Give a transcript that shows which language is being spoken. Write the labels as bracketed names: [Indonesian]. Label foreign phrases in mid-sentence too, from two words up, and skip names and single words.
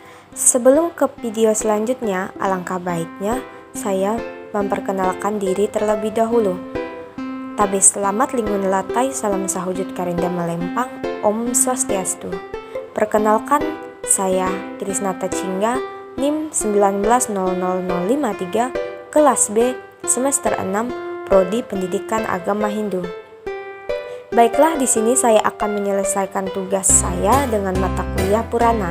[Indonesian] Sebelum ke video selanjutnya, alangkah baiknya saya memperkenalkan diri terlebih dahulu. [Ngaju] Tabe selamat lingun latai, salam sahujud karinda melempang, [Balinese] Om Swastiastu. [Indonesian] Perkenalkan, saya Krisnata Cingga, NIM 19000553, kelas B, semester 6, Prodi Pendidikan Agama Hindu. Baiklah, di sini saya akan menyelesaikan tugas saya dengan mata kuliah Purana.